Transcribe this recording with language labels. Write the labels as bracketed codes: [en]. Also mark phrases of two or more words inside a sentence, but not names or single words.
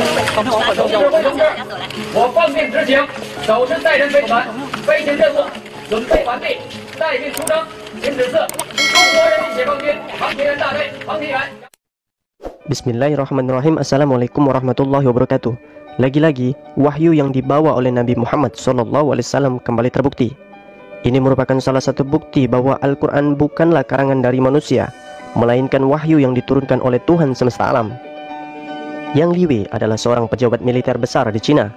[zh] 我奉命执行，手持载人飞船，飞行任务准备完毕，待命出征，请指示中国人民解放军航天员大队航天员。 [ar] بسم الله الرحمن الرحيم. السلام عليكم ورحمة الله وبركاته. [id] Lagi-lagi, wahyu yang dibawa oleh Nabi Muhammad SAW kembali terbukti. Ini merupakan salah satu bukti bahwa Al-Quran bukanlah karangan dari manusia, melainkan wahyu yang diturunkan oleh Tuhan semesta alam. Yang Li Wei adalah seorang pejabat militer besar di Cina.